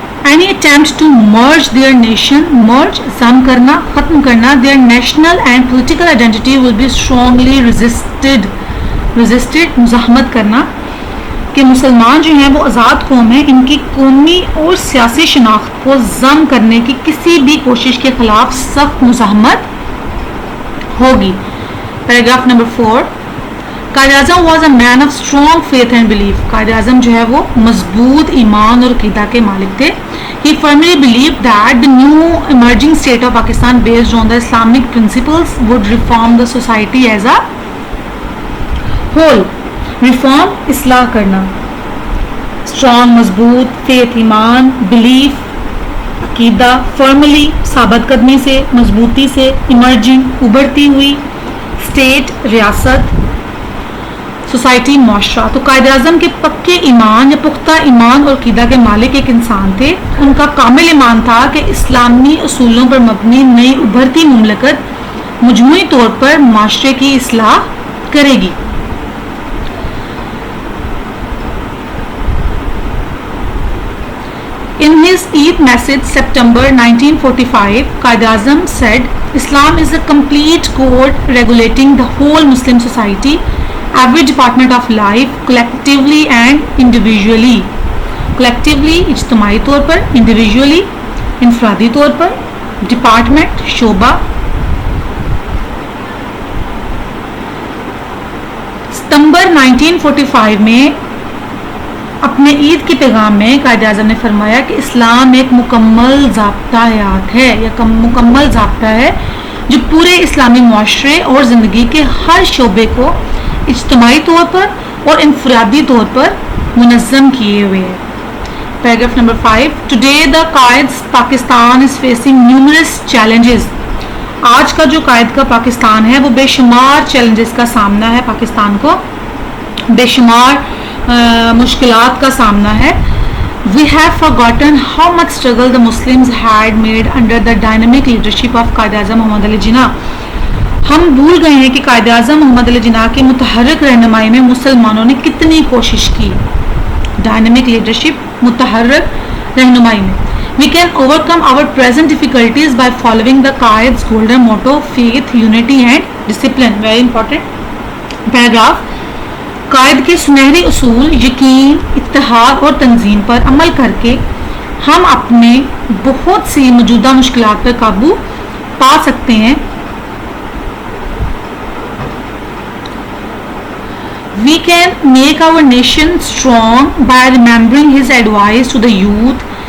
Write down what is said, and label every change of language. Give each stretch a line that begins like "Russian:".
English: Any attempt to merge their nation,
Urdu: merge ضم کرنا, ختم کرنا,
English: their national and political identity will be strongly resisted,
Urdu: مزاحمت کرنا کہ مسلمان جو ہیں وہ آزاد قوم ہیں, ان کی قومی اور سیاسی شناخت کو ضم کرنے کی کسی بھی کوشش کے خلاف سخت مزاحمت ہوگی. Paragraph number 4.
English: Quaid Azam was a man of strong faith and belief.
Urdu: Quaid Azam جو ہے وہ مضبوط ایمان اور عقیدہ کے مالک تھے.
English: He firmly believed that the new emerging state of Pakistan based on the Islamic principles would reform the society as a whole.
Urdu: Reform اصلاح کرنا, strong مضبوط, faith ایمان, belief عقیدہ, firmly ثابت قدمی سے, مضبوطی سے, emerging ابھرتی ہوئی, state ریاست, سوسائٹی معاشرہ. تو قائد اعظم کے پکے ایمان یا پختہ ایمان اور عقیدہ کے مالک ایک انسان تھے. ان کا کامل ایمان تھا کہ اسلامی اصولوں پر مبنی نئی ابھرتی مملکت مجموعی طور پر معاشرے کی اصلاح کرے گی.
English: In his Eid message September 1945, Qaid Azam said, Islam is a complete code regulating the whole Muslim society, every department of life, collectively and individually.
Urdu: Collectively اجتماعی طور پر, individually انفرادی طور پر, department شعبہ. ستمبر 1945 میں اپنے عید کے پیغام میں قائد اعظم نے فرمایا کہ اسلام ایک مکمل ضابطہ حیات ہے یا مکمل ضابطہ ہے جو پورے اسلامی معاشرے اور زندگی کے ہر شعبے کو اجتماعی طور پر اور انفرادی طور پر منظم کیے ہوئے ہے. Paragraph number 5.
English: Today the Qaid's Pakistan is facing numerous challenges.
Urdu: آج کا جو قائد کا پاکستان ہے وہ بے شمار چیلنجز کا سامنا ہے, پاکستان کو بے شمار مشکلات کا سامنا ہے.
English: We have forgotten how much struggle the Muslims had made under the dynamic leadership of Quaid-e-Azam Muhammad Ali Jinnah.
Urdu: ہم بھول گئے ہیں کہ قائد اعظم محمد علی جناح کی متحرک رہنمائی میں مسلمانوں نے کتنی کوشش کی. ڈائنامک لیڈرشپ, متحرک رہنمائی میں.
English: We can overcome our present difficulties by following the Qaid's golden motto, faith, unity and discipline. Very important paragraph.
Urdu: قائد کے سنہری اصول یقین, اتحاد اور تنظیم پر عمل کر کے ہم اپنے بہت سی موجودہ مشکلات پر قابو پا سکتے ہیں.
English: We can make our nation strong by remembering his advice to the youth.